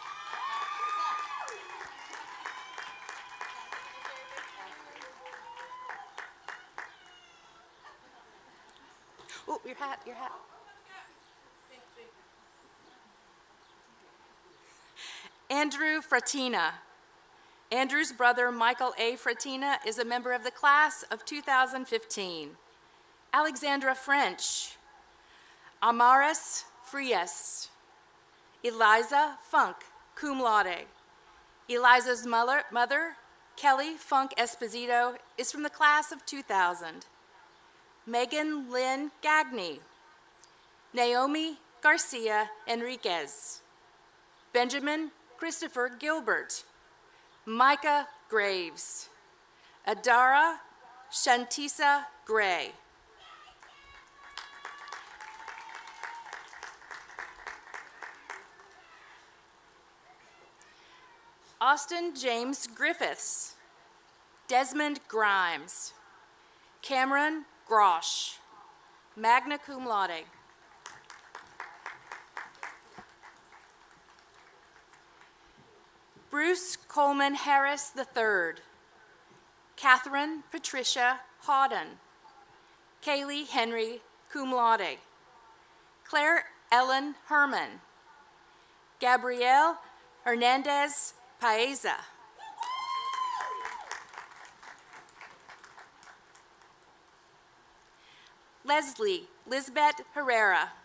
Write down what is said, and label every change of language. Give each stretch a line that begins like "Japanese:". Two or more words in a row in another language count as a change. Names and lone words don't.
English: Oh, your hat, your hat. Andrew Fratina. Andrew's brother, Michael A. Fratina, is a member of the class of 2015. Alexandra French. Amaris Frias. Eliza Funk,
Latin: cum laude.
English: Eliza's mother, Kelly Funk Esposito, is from the class of 2000. Megan Lynn Gagney. Naomi Garcia Enriquez. Benjamin Christopher Gilbert. Micah Graves. Adara Shantisa Gray. Austin James Griffiths. Desmond Grimes. Cameron Grosh.
Latin: Magna cum laude.
English: Bruce Coleman Harris III. Catherine Patricia Hawden. Kaylee Henry,
Latin: cum laude.
English: Claire Ellen Herman. Gabrielle Hernandez Paeza. Leslie Lisbeth Herrera.